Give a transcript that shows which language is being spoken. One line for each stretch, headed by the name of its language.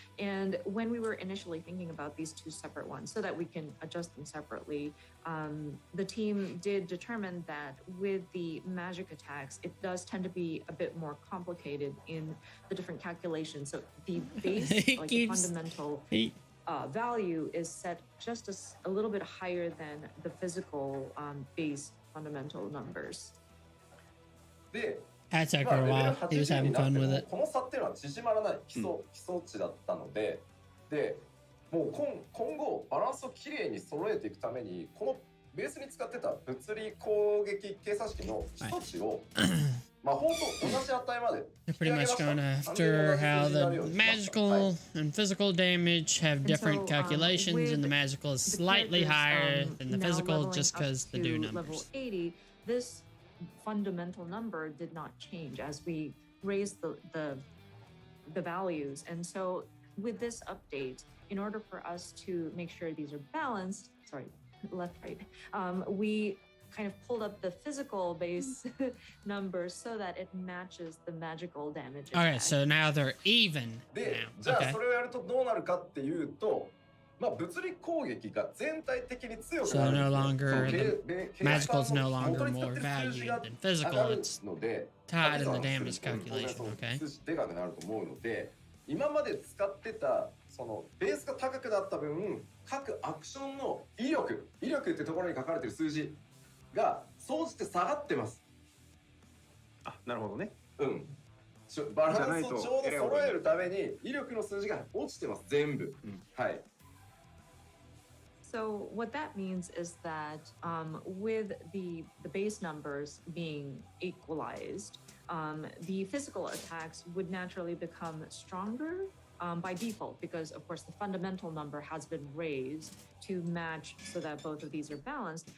English: And when we were initially thinking about these two separate ones so that we can adjust them separately, the team did determine that with the magic attacks, it does tend to be a bit more complicated in the different calculations. So the base, like the fundamental value is set just a little bit higher than the physical base fundamental numbers. That took her a while. He was having fun with it.
Japanese: この差っていうのは縮まらない基礎値だったので、もう今後バランスをきれいに揃えていくためにこのベースに使ってた物理攻撃計算式の基礎値を魔法と同じ値まで
English: They're pretty much going after how the magical and physical damage have different calculations, and the magical is slightly higher than the physical just because the do numbers. Level 80, this fundamental number did not change as we raised the values. And so with this update, in order for us to make sure these are balanced, sorry, left, right, we kind of pulled up the physical base numbers so that it matches the magical damage. Okay, so now they're even
Japanese: で、
English: now.
Japanese: じゃあそれをやるとどうなるかっていうと、物理攻撃が全体的に強くなる。
English: So no longer the magical is no longer more valued than physical. It's tied in the damage calculation. Okay.
Japanese: でかくなると思うので、今まで使ってたそのベースが高くなった分、各アクションの威力ってところに書かれてる数字が総じて下がってます。あ、なるほどね。バランスをちょうど揃えるために威力の数字が落ちてます全部。はい。
English: So what that means is that with the base numbers being equalized, the physical attacks would naturally become stronger by default, because of course the fundamental number has been raised to match so that both of these are balanced.